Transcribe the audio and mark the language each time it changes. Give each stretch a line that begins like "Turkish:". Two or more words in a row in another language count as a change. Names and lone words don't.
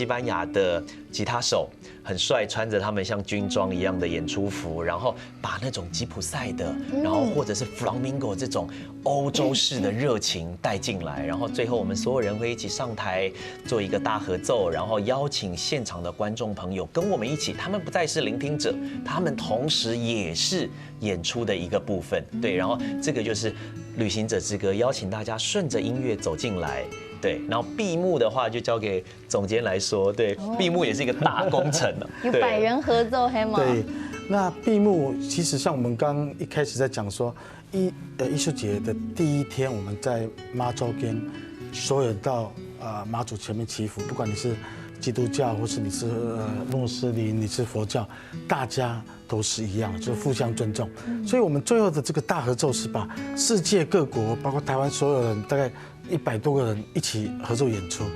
Chinese: 班牙的吉他手，很帥，穿着他們像軍裝一樣的演出服，然後把那種吉普賽的，然後或者是 Flamingo 這種歐洲式的熱情帶進來，然後最後我們所有人會一起上台做一個大合奏，然後邀請現場的觀眾朋友跟我們一起，他們不再是聆聽者，他們同時也是演出的一個部分，對，然後這個就是旅行者之歌，邀請大家順着音樂走進來。對，然後閉幕的話就交給總監來說。對，閉幕也是一個大工程了。有100人合奏，黑嗎？對，那閉幕其實像我們剛一開始在講說，藝術節的第1天，我們在媽祖跟所有人到媽祖前面祈福，不管你是基督教，或是你是穆斯林，你是佛教，大家都是一样的，就是互相尊重。所以我们最后的这个大合奏是把世界各国，包括台湾所有人，大概100多个人一起合奏演出。